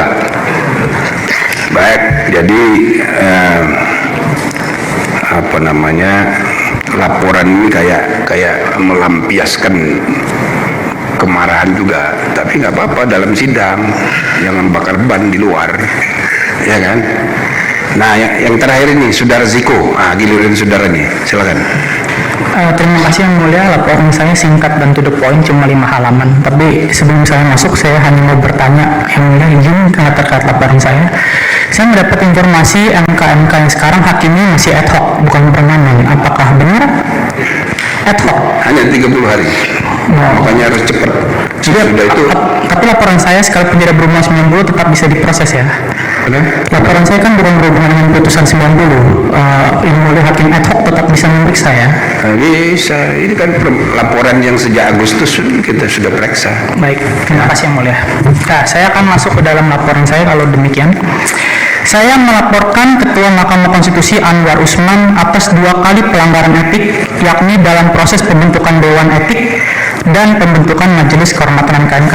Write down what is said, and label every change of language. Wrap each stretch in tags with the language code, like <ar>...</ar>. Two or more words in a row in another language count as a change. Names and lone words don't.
<id>Baik, jadi laporan ini kayak melampiaskan kemarahan juga, tapi nggak apa-apa dalam sidang, jangan bakar ban di luar, ya kan? Nah, yang terakhir ini, Saudara Ziko, giliran saudara nih, silakan. Terima kasih yang mulia, laporan saya singkat dan</id> <en>to the point,</en> <id>cuma 5 halaman. Tapi sebelum saya masuk, saya hanya mau bertanya, yang mulia izin terkait laporan saya. Saya mendapat informasi MKMK yang sekarang hakimnya masih</id> <la>ad hoc,</la> <id>bukan permanen. Apakah benar?</id> <la>Ad hoc.</la> <id>Hanya 30 hari. Makanya harus cepat. Sudah itu. Tapi laporan saya sekalipun tidak berumur 90 tetap bisa diproses ya. Laporan saya kan bukan berhubungan dengan putusan 90. Yang mulia hakim</id> <la>ad hoc</la> <id>tetap bisa memeriksa ya. Bisa. Ini kan laporan yang sejak Agustus kita sudah periksa. Baik, terima kasih yang mulia. Nah, saya akan masuk ke dalam laporan saya kalau demikian. Saya melaporkan Ketua Mahkamah Konstitusi Anwar Usman atas 2 kali pelanggaran etik, yakni dalam proses pembentukan Dewan Etik dan pembentukan Majelis Kehormatan MKMK.</id>